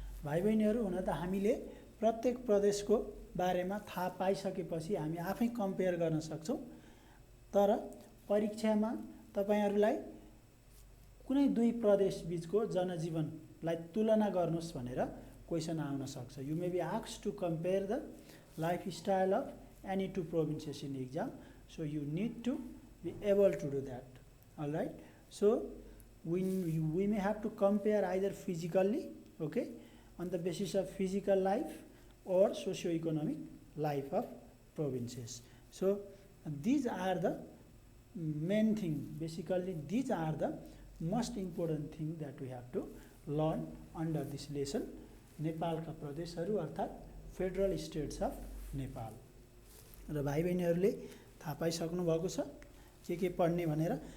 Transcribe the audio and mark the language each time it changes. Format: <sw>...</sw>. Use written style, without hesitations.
<ne>भाइ बहिनीहरू हुन त हामीले प्रत्येक प्रदेशको बारेमा थाहा पाइसकेपछि हामी आफै कम्पेयर गर्न सक्छौँ। तर परीक्षामा तपाईहरुलाई कुनै दुई प्रदेश बीचको जनजीवनलाई तुलना गर्नुस् भनेर क्वेसन आउन सक्छ.</ne> <en>You may be asked to compare the lifestyle of any two provinces in exam. So you need to be able to do that. All right. So we may have to compare either physically, okay, on the basis of physical life or socio-economic life of provinces. So these are the main thing. Basically these are the most important thing that we have to learn under this lesson.</en> <ne>नेपालका प्रदेशहरू अर्थात्</ne> <en>Federal states of Nepal.</en> <ne>र भाइ बहिनीहरूले थाहा पाइसक्नु भएको छ के पढ्ने भनेर.</ne>